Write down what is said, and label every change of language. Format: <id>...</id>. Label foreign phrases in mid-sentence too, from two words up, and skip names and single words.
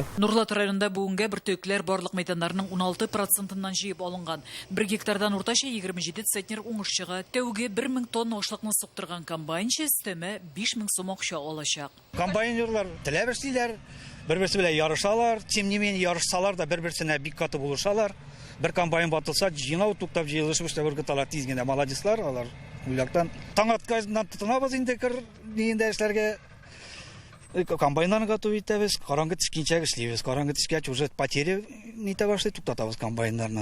<tt>Нурлат районында бүгенгә бөртөкләр барлык мәйданнарның 16%-нан җыеп алынган. 1 гектардан уртача 27 центнер уңыш чыга. Тәүге 1000 тонна ашлыкны суктырган комбайнчы өстәмә 5000 сум акча алачак. Комбайнерлар теләп эшлиләр, бер-берсе белән ярышалар,</tt> <ru>тем не менее</ru> <tt>ярышсалар да бер-берсенә бик каты булышалар. Бер комбайн батылса, җыйнау туктап җыелышып эшләп ыргыталар тиз генә, молодецлар алар. Уйлактан таң атканнан тотынабыз инде кыр нинде эшләргә. Комбайнларны готовить итәбез, караңгы төшкәнчә эшлибез. Караңгы төшкәч</tt> <ru>уже потери</ru> <tt>нитә башлый, туктатабыз комбайннарны.</tt>